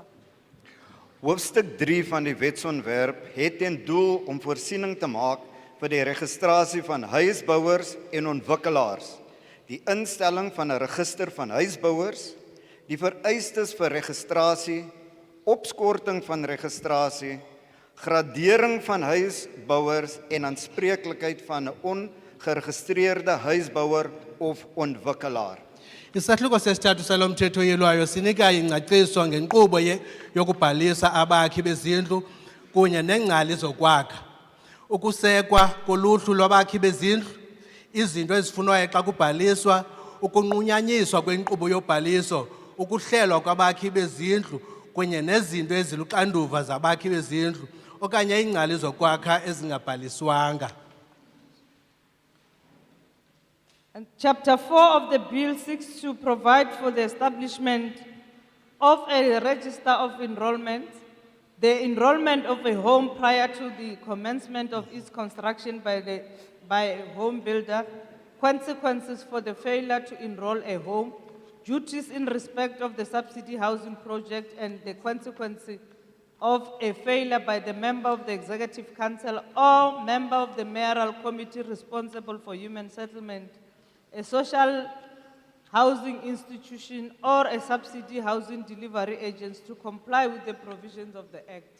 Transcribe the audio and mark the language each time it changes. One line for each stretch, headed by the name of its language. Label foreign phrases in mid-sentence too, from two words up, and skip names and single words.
Afrikaans: Hoofstuk 3 van die wetsontwerp het ten doel om voorsiening te maak vir die registrasie van huisbouers en ontwikkelaars, die instelling van 'n register van huisbouers, die vereistes vir registrasie, opskorting van registrasie, gradering van huisbouers en aanspreeklikheid van 'n ongeregistreerde huisbouer of ontwikkelaar.
Xhosa: Isahluko sesithathu salomthetho oyilwayo sinika ingcaciso ngenkqubo yokubhalisa abakhi bezindlu kunye neengcali zokwakha. Ukusekwa koluhlu lwabakhi bezindlu, izinto ezifunwayo xa kubhaliswa, ukunqunyanyiswa kwenkqubo yobhaliso, ukuhlelwa kwabakhi bezindlu kunye nezinto eziluxanduva zabakhi bezindlu okanye iingcali zokwakha ezingabhaliswanga.
English: And chapter 4 of the bill seeks to provide for the establishment of a register of enrollment, the enrollment of a home prior to the commencement of its construction by a home builder, consequences for the failure to enroll a home, duties in respect of the subsidy housing project and the consequences of a failure by the member of the Executive Council or member of the mayoral committee responsible for human settlement, a social housing institution or a subsidy housing delivery agents to comply with the provisions of the Act.